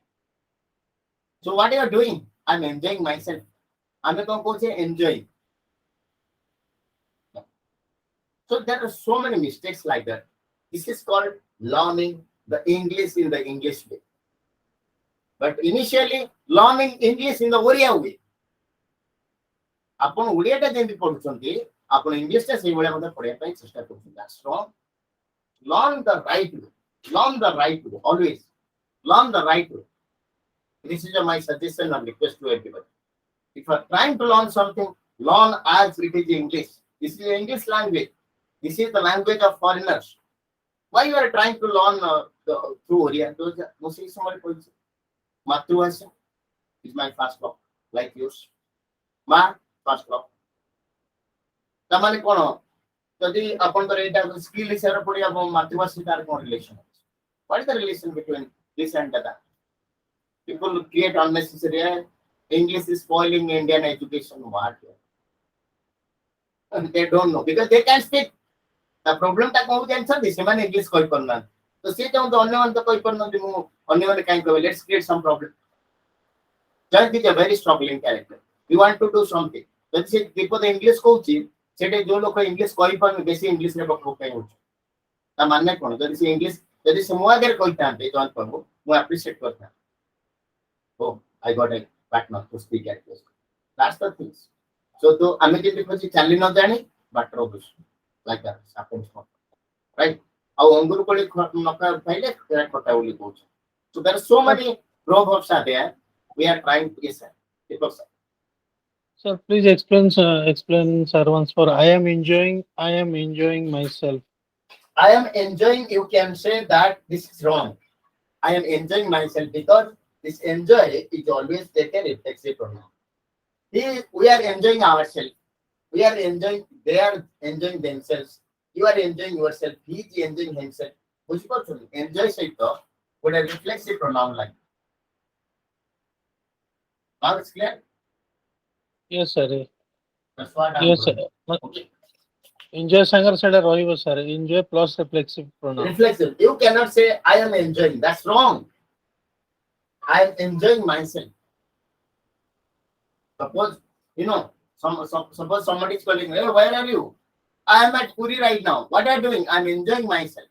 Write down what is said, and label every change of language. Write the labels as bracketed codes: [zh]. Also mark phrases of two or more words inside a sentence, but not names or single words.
[en] So what you are doing? I'm enjoying myself. I'm going to say enjoying. So there are so many mistakes like that. This is called learning the English in the English way. But initially, learning English in the Oriya way. [or] ଆପଣ ଓଡ଼ିଆଟା ଯେମିତି ପଢୁଛନ୍ତି ଆପଣ ଇଂଲିଶଟା ସେଇଭଳିଆ ମଧ୍ୟ ପଢିବା ପାଇଁ ଚେଷ୍ଟା କରୁଛନ୍ତି [en] that's wrong. Learn the right way. Always learn the right way. This is my suggestion and request to everybody. If you are trying to learn something, learn as it is English. This is English language. This is the language of foreigners. Why you are trying to learn through Oriya? Matrubhasha is my first love, like yours. Ma first love. [or] ତାମାନେ କଣ ଯଦି ଆପଣଙ୍କର ଏଇଟା ସ୍କିଲ୍ ହିସାବରେ ପଡି ଆପଣ ମାତୃଭାଷା ତାର କଣ ରିଲେସନ ଅଛି [en] what is the relation between this and that people create unnecessary English is spoiling Indian education what and they don't know because they can speak the problem [or] ଟା କଣ ଜାଣିଛନ୍ତି ସେମାନେ ଇଂଲିଶ କହି ପାରୁନାହାନ୍ତି ତ ସେ ଚାହୁଁଛନ୍ତି ଅନ୍ୟମାନେ ତ କହି ପାରୁନାହାନ୍ତି ମୁଁ ଅନ୍ୟମାନେ କାହିଁ କହିବେ [en] let's create some problem. Jayant is a very struggling character. You want to do something [or] ଯଦି ସେ ବିପଦ ଇଂଲିଶ କହୁଛି ସେଠି ଯୋଉ ଲୋକ ଇଂଲିଶ କହିପାରୁନି ବେଶୀ ଇଂଲିଶରେ ବକବକ ପାଇଁ ହଉଛି ତା ମାନେ କଣ ଯଦି ସେ ଇଂଲିଶ ଯଦି ସେ ମୋ ଆଗରେ କହିଥାନ୍ତେ ଜୟନ୍ତ ବାବୁ ମୁଁ ଆପ୍ରିସିଏଟ କରିଥାନ୍ତି [en] oh I got a partner to speak at this that's the things so [or] ତ ଆମେ ଯେମିତି କହୁଛି ଚାଲି ନ ଜାଣି ବାଟର ବୁଝୁ [en] like that happens right [or] ଆଉ ଅଙ୍ଗୁର କୋଳି ନକା ଖାଇଲେ ଖଟା ବୋଲି କହୁଛୁ [en] so there are so many proverbs are there we are trying to yes sir. Sir, please explain, sir, once for I am enjoying myself. I am enjoying, you can say that this is wrong. I am enjoying myself, because this enjoy is always take a reflexive pronoun. We are enjoying ourselves. We are enjoying, they are enjoying themselves. You are enjoying yourself. He is enjoying himself. बुझिपारुछन्? Enjoy [or] ସହିତ ଗୋଟେ [en] reflexive pronoun like. Now it's clear? Yes, sir. That's what I'm Yes, sir. doing. Okay. [or] Enjoy ସାଙ୍ଗରେ ସେଇଟା ରହିବ sir. [en] Enjoy plus reflexive pronoun. Reflexive. You cannot say I am enjoying. That's wrong. I am enjoying myself. Suppose suppose somebody is calling, hey, where are you? I am at Puri right now. What are you doing? I'm enjoying myself.